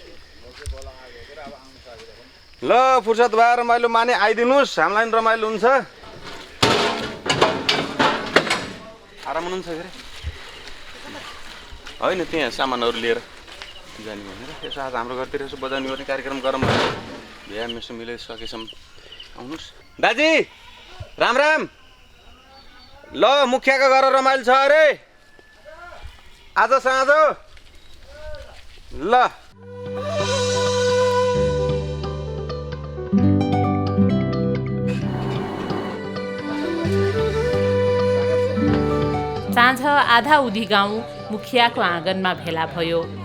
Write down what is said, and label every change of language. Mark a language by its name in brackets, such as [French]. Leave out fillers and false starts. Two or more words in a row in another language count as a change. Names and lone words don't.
[Nepali] ल फुर्सद भएर रमाइलो माने आइदिनुहोस् हामीलाई पनि रमाइलो हुन्छ आराम हुनुहुन्छ के अरे होइन त्यहाँ सामानहरू लिएर जाने भनेर यसो आज हाम्रो घरतिर यसो बजाउने गर्ने कार्यक्रम गरौँ भनेर भ्या मेसो मिलाइसकेसम्म आउनुहोस् दाजी राम राम ल मुखियाको घर रमाइलो छ अरे आज साँझ ल साँझ आधा उधी गाउँ मुखियाको आँगनमा भेला भयो।